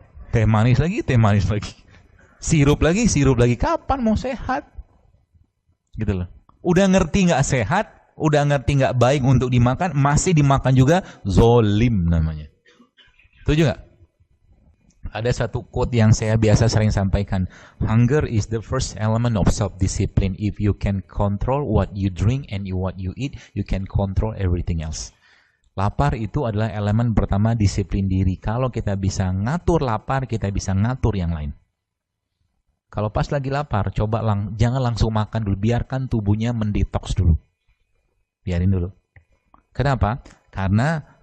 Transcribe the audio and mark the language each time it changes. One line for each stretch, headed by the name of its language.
Indonesian: Teh manis lagi. Sirup lagi. Kapan mau sehat? Gitu loh. Udah ngerti gak sehat, udah ngerti gak baik untuk dimakan, masih dimakan juga, zolim namanya. Setuju gak? Ada satu quote yang saya biasa sering sampaikan.
English: Hunger is the first element of self-discipline. If you can control what you drink and what you eat, you can control everything else.
Indonesian: Lapar itu adalah elemen pertama disiplin diri. Kalau kita bisa ngatur lapar, kita bisa ngatur yang lain. Kalau pas lagi lapar, coba jangan langsung makan dulu. Biarkan tubuhnya mendetoks dulu. Biarin dulu. Kenapa? Karena